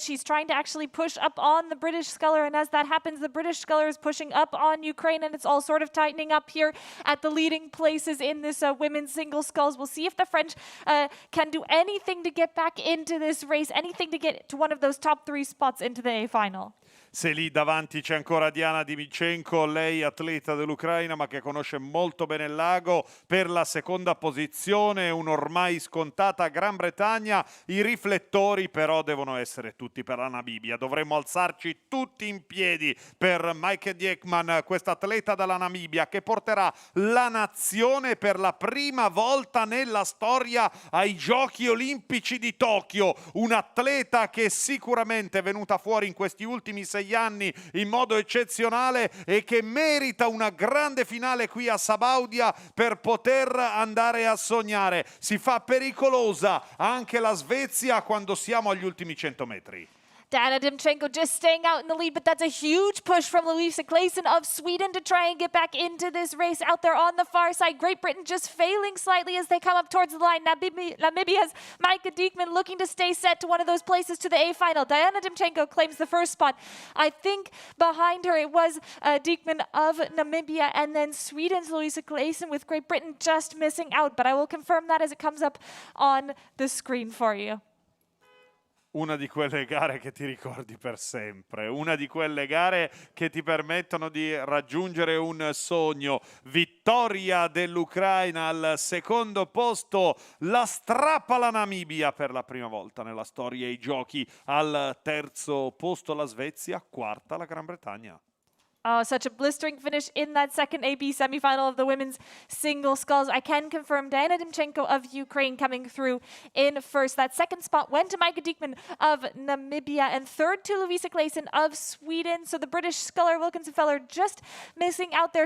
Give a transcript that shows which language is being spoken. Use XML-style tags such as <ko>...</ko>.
<en>She's trying to actually push up on the British sculler. And as that happens, the British sculler is pushing up on Ukraine. And it's all sort of tightening up here at the leading places in this women's single sculls. We'll see if the French can do anything to get back into this race, anything to get to one of those top three spots into the A final.</en> <it>Se lì davanti c'è ancora Diana Dimchenko, lei atleta dell'Ucraina ma che conosce molto bene il lago, per la seconda posizione, un'ormai scontata Gran Bretagna. I riflettori però devono essere tutti per la Namibia, dovremmo alzarci tutti in piedi per Micah Diekman, questa atleta dalla Namibia che porterà la nazione per la prima volta nella storia ai Giochi Olimpici di Tokyo, un'atleta che sicuramente è venuta fuori in questi ultimi 6 anni in modo eccezionale e che merita una grande finale qui a Sabaudia per poter andare a sognare. Si fa pericolosa anche la Svezia quando siamo agli ultimi 100 metri.</it> <en>Diana Dimchenko just staying out in the lead, but that's a huge push from Lovisa Claesson of Sweden to try and get back into this race out there on the far side. Great Britain just failing slightly as they come up towards the line. Namibia's Micah Diekman looking to stay set to one of those places to the A final. Diana Dimchenko claims the first spot. I think behind her it was Diekman of Namibia, and then Sweden's Lovisa Claesson with Great Britain just missing out. But I will confirm that as it comes up on the screen for you.</en> <it>Una di quelle gare che ti ricordi per sempre, una di quelle gare che ti permettono di raggiungere un sogno. Vittoria dell'Ucraina al secondo posto, la strappa la Namibia per la prima volta nella storia ai giochi. Al terzo posto la Svezia, quarta la Gran Bretagna.</it> <en>Oh, such a blistering finish in that second AB semifinal of the women's single sculls. I can confirm Diana Dimchenko of Ukraine coming through in first. That second spot went to Micah Diekman of Namibia, and third to Lovisa Claesson of Sweden. So the British sculler Wilkinson Feller just missing out there.</en>